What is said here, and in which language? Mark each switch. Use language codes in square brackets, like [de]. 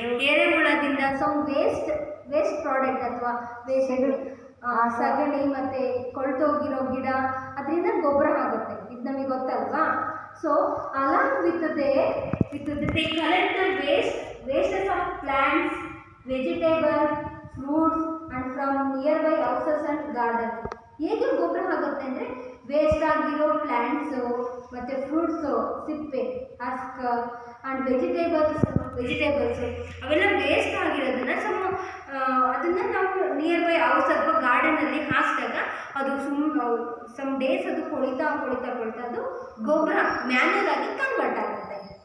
[kn] ಎರೆಹುಳದಿಂದ some waste product ಅಥವಾ waste ಸಗಣಿ ಮತ್ತು ಕೊಳ್ತೋಗಿರೋ ಗಿಡ, ಅದರಿಂದ ಗೊಬ್ಬರ ಆಗುತ್ತೆ. ಇದು ನಮಗೆ ಗೊತ್ತಲ್ವಾ? [en] So along with they collect the wastes of plants, vegetables, fruits and from nearby houses and gardens. [kn] ಹೇಗೆ ಗೊಬ್ಬರ ಆಗುತ್ತೆ ಅಂದರೆ ವೇಸ್ಟ್ ಆಗಿರೋ ಪ್ಲ್ಯಾಂಟ್ಸು ಮತ್ತು ಫ್ರೂಟ್ಸು, ಸಿಪ್ಪೆ, ಹಸ್ಕ್ ಆ್ಯಂಡ್ ವೆಜಿಟೇಬಲ್ಸು ಅವೆಲ್ಲ ವೇಸ್ಟ್ ಆಗಿರೋದನ್ನು ಅದನ್ನು ನಾವು ನಿಯರ್ ಬೈ ಹೌಸ್ ಅಥವಾ ಗಾರ್ಡನಲ್ಲಿ ಹಾಕಿದಾಗ ಅದು ಸಮ್ ಡೇಸ್ ಅದು ಕೊಳಿತಾ ಅದು ಗೊಬ್ಬರ ಮ್ಯಾನ್ಯೂರ್ ಆಗಿ ಕನ್ವರ್ಟ್ ಆಗುತ್ತೆ.